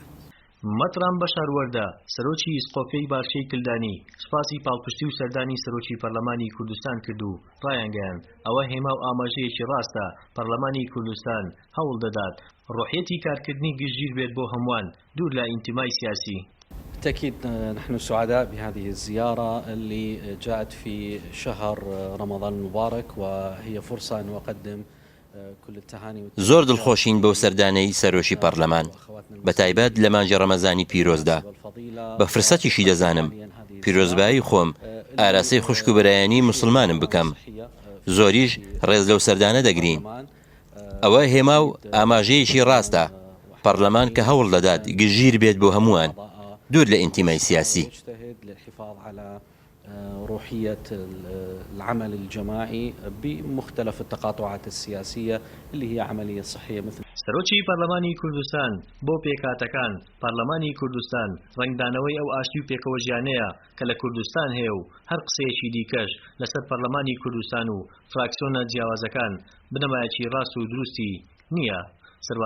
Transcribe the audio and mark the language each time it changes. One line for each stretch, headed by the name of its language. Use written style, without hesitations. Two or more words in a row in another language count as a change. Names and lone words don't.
Central Kurdish: مەتران بەشاروەردە سەرۆکی سقۆفیەی بارچەی کلدانی سوپاسی پاڵپشتی و سەردانی سەرۆکی پەرلەمانی کوردستان کرد و ڕایانگەیاند ئەوە هێما و ئاماژەیەکی ڕاستە پەرلەمانی کوردستان هەوڵ دەدات ڕۆحیەتی کارکردنی گشتگیر بێت بۆ هەمووان دوور لە ئینتیمای سیاسی.
Arabic: بالتأكيد نحن سعداء بهذه الزيارة اللي جاءت في شهر رمضان المبارك وهي فرصة أن نقدم كل التهاني
Central Kurdish: زۆر دڵخۆشین بەو سەردانەی سەرۆکی پەرلەمان بەتایبەت لە مانجی ڕەمەزانی پیرۆزدا بە فرسەتیشی دەزانم پیرۆزبایی خۆم ئاراسەی خوشک و بەرایانی مسلمانم بکەم زۆریش ڕێز لەو سەردانە دەگرین ئەوە هێما و ئاماژەیەکی ڕاستە پەرلەمان کە هەوڵ دەدات گژیر بێت بۆ هەمووان دور
Arabic: لانتماء سياسي. للحفاظ على روحية العمل الجماعي بمختلف التقاطعات السياسية اللي هي عملية صحية مثل
Central Kurdish: سەرۆکی پەرلەمانی کوردستان بۆ پێکهاتەکان پەرلەمانی کوردستان ڕنگدانەوەی ئەو ئاشتی و پێکەوە ژیانەیە کە لە کوردستان هەیە و هەر قسەیەکی دیکەش لەسەر پەرلەمانی کوردستان و فراکسیۆنە جیاوازەکان بنەمایەکی ڕاست و دروستی نییە.